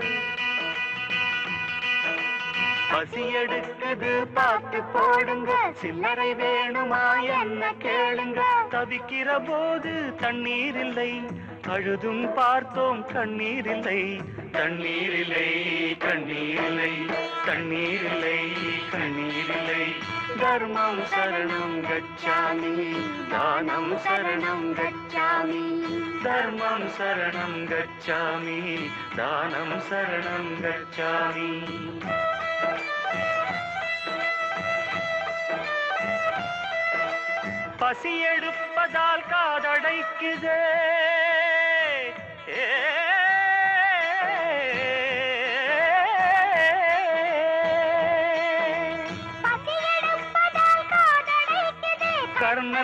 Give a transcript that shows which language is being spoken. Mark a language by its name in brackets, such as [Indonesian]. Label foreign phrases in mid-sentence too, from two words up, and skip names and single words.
[Tamil] பசி எடுக்குது பார்த்து போடுங்க சில்லறை வேணுமா என்ன கேளுங்க தவிக்கிற போது தண்ணீர் இல்லை அழுதும் பார்த்தோம் கண்ணீர் இல்லை தண்ணீர் இல்லை கண்ணீர் இல்லை தண்ணீர் இல்லை கண்ணீர் இல்லை [Pali] धर्मं शरणं गच्छामि दानं शरणं गच्छामि धर्मं शरणं गच्छामि दानं शरणं गच्छामि [Tamil] பசி எடுப்பதால் காதடைக்குதே கர்ணன்